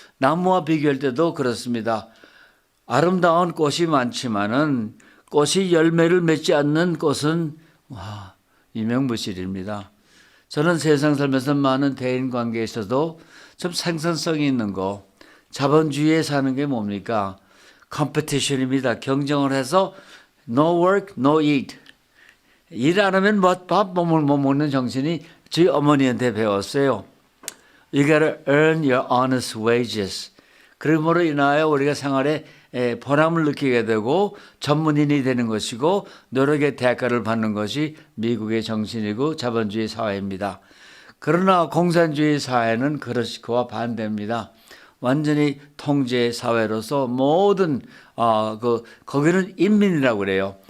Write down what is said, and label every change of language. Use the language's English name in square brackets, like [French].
[Korean] 나무와 비교할 때도 그렇습니다. 아름다운 꽃이 많지만은 꽃이 열매를 맺지 않는 꽃은 유명무실입니다. 저는 세상 살면서 많은 대인 관계에 있어도 좀 생산성이 있는 거, 자본주의에 사는 게 뭡니까? 컴피티션입니다. 경쟁을 해서 [English] no work, no eat. [Korean] 일 안 하면 밥 못 먹는 정신이 저희 어머니한테 배웠어요. [English] You gotta earn your honest wages. [Korean] 그러므로 인하여 우리가 생활에 보람을 느끼게 되고 전문인이 되는 것이고 노력의 대가를 받는 것이 미국의 정신이고 자본주의 사회입니다. 그러나 공산주의 사회는 그와 반대입니다. 완전히 통제 사회로서 모든 거기는 인민이라고 그래요.